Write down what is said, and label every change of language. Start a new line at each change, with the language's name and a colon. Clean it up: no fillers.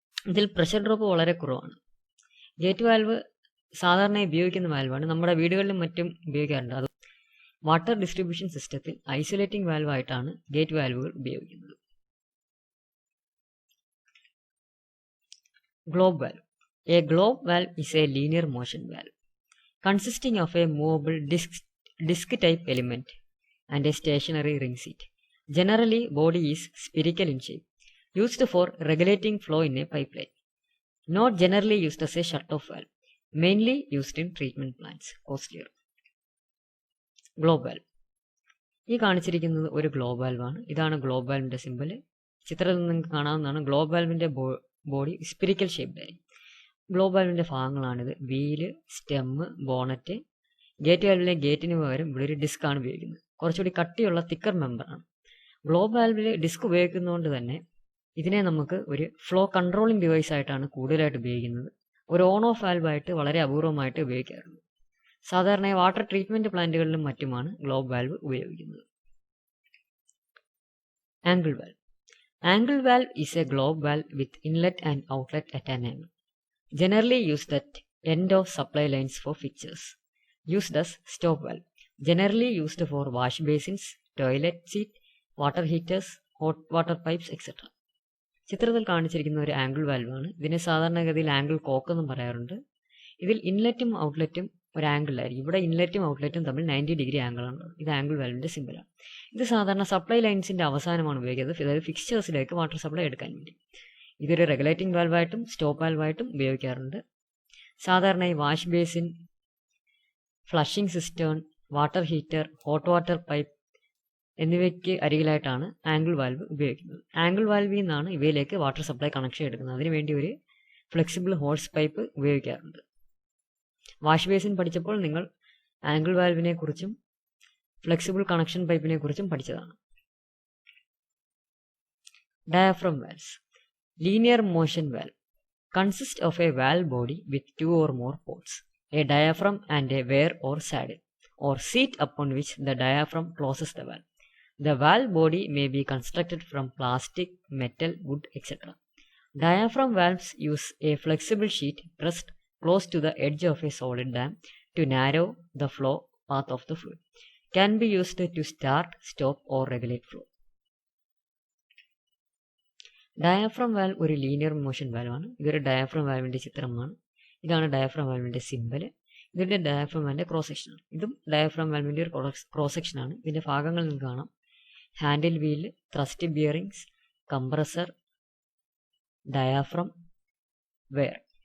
Malayalam: ഇതിൽ pressure drop വളരെ കുറവാണ്. ഗേറ്റ് വാൽവ് സാധാരണയായി ഉപയോഗിക്കുന്ന വാൽവാണ്. നമ്മുടെ വീടുകളിലും മറ്റും ഉപയോഗിക്കാറുണ്ട്. അത് വാട്ടർ ഡിസ്ട്രിബ്യൂഷൻ സിസ്റ്റത്തിൽ ഐസൊലേറ്റിംഗ് വാൽവായിട്ടാണ് ഗേറ്റ് വാൽവുകൾ ഉപയോഗിക്കുന്നത്.
English: Globe valve. A globe valve is a linear motion valve consisting of a movable disc type element and a stationary ring seat. Generally, body is spherical in shape, used for regulating flow in a pipeline. Not generally used as a shut-off valve, mainly used in treatment plants. Costlier. Globe valve.
Malayalam: ഈ കാണിച്ചിരിക്കുന്നത് ഒരു globe വാൽവാണ്. ഇതാണ് globe വാൽവിൻ്റെ simple. ചിത്രത്തിൽ നിങ്ങൾക്ക് കാണാവുന്നതാണ്. Globe വാൽവിൻ്റെ body spherical ഷേപ്ഡായിരിക്കും. Globe വാൽവിൻ്റെ ഭാഗങ്ങളാണിത്. Wheel, stem, bonnet. Gate വാൽവിലെ ഗേറ്റിന് പകരം ഇവിടെ ഒരു ഡിസ്ക് ആണ് ഉപയോഗിക്കുന്നത്. കുറച്ചുകൂടി കട്ടിയുള്ള തിക്കർ മെമ്പറാണ്. ഗ്ലോബ് വാൽവിൽ ഡിസ്ക് ഉപയോഗിക്കുന്നതുകൊണ്ട് തന്നെ ഇതിനെ നമുക്ക് ഒരു ഫ്ലോ കൺട്രോളിംഗ് ഡിവൈസ് ആയിട്ടാണ് കൂടുതലായിട്ട് ഉപയോഗിക്കുന്നത്. ഒരു ഓൺ ഓഫ് വാൽവായിട്ട് വളരെ അപൂർവമായിട്ട് ഉപയോഗിക്കാറുണ്ട്. സാധാരണയായി വാട്ടർ ട്രീറ്റ്മെൻറ്റ് പ്ലാന്റുകളിലും മറ്റുമാണ് ഗ്ലോബ് വാൽവ് ഉപയോഗിക്കുന്നത്.
English: Angle valve. Angle valve is a globe valve with inlet and outlet at an angle. Generally used at end of supply lines for fixtures. Used as stop valve. Generally used for wash basins, toilet seat, water heaters, hot water pipes, etc.
Malayalam: ചിത്രത്തിൽ കാണിച്ചിരിക്കുന്ന ഒരു angle വാൽവാണ്. ഇതിനെ സാധാരണഗതിയിൽ angle coke എന്നും പറയാറുണ്ട്. ഇതിൽ ഇൻലെറ്റും ഔട്ട്ലെറ്റും ഒരു ആംഗിളിലായിരിക്കും. ഇവിടെ ഇൻലെറ്റും ഔട്ട്ലെറ്റും തമ്മിൽ 90 ഡിഗ്രി ആംഗിളാണ്. ഇത് ആംഗിൾ വാൽവിൻ്റെ സിമ്പിളാണ്. ഇത് സാധാരണ സപ്ലൈ ലൈൻസിൻ്റെ അവസാനമാണ് ഉപയോഗിക്കുന്നത്. അതായത് ഫിക്സ്ചേഴ്സിലേക്ക് വാട്ടർ സപ്ലൈ എടുക്കാൻ വേണ്ടി. ഇതൊരു റെഗുലേറ്റിംഗ് വാൽവായിട്ടും സ്റ്റോപ്പ് വാൽവായിട്ടും ഉപയോഗിക്കാറുണ്ട്. സാധാരണയായി wash basin, flushing cistern, water heater, hot water pipe എന്നിവയ്ക്ക് അരികിലായിട്ടാണ് ആംഗിൾ വാൽവ് ഉപയോഗിക്കുന്നത്. ആംഗിൾ വാൽവിൽ നിന്നാണ് ഇവയിലേക്ക് വാട്ടർ സപ്ലൈ കണക്ഷൻ എടുക്കുന്നത്. അതിനുവേണ്ടി ഒരു ഫ്ലെക്സിബിൾ ഹോഴ്സ് പൈപ്പ് ഉപയോഗിക്കാറുണ്ട്. വാഷ് ബേസിൻ പഠിച്ചപ്പോൾ നിങ്ങൾ ആംഗിൾ വാൽവിനെ കുറിച്ചും ഫ്ലെക്സിബിൾ കണക്ഷൻ പൈപ്പിനെ കുറിച്ചും പഠിച്ചതാണ്.
English: Diaphragm valves. Linear motion valve consist of a valve body with two or more ports, a diaphragm and a weir or saddle or seat upon which the diaphragm closes the valve. The valve body may be constructed from plastic, metal, wood, etc. Diaphragm valves use a flexible sheet pressed close to the edge of a solid dam to narrow the flow path of the fluid. Can be used to start, stop or regulate flow.
Malayalam: Diaphragm valve ഒരു linear motion വാൽവാണ്. ഇതൊരു diaphragm വാൽവിൻ്റെ ചിത്രമാണ്. ഇതാണ് diaphragm വാൽവിൻ്റെ symbol. ഇതിൻ്റെ diaphragm വാൽവിൻ്റെ cross സെക്ഷനാണ്. ഇതും diaphragm വാൽവിൻ്റെ ഒരു cross സെക്ഷനാണ്. ഇതിൻ്റെ ഭാഗങ്ങൾ നിങ്ങൾക്ക് കാണാം.
English: Handle wheel, thrust bearings, compressor, diaphragm, weir.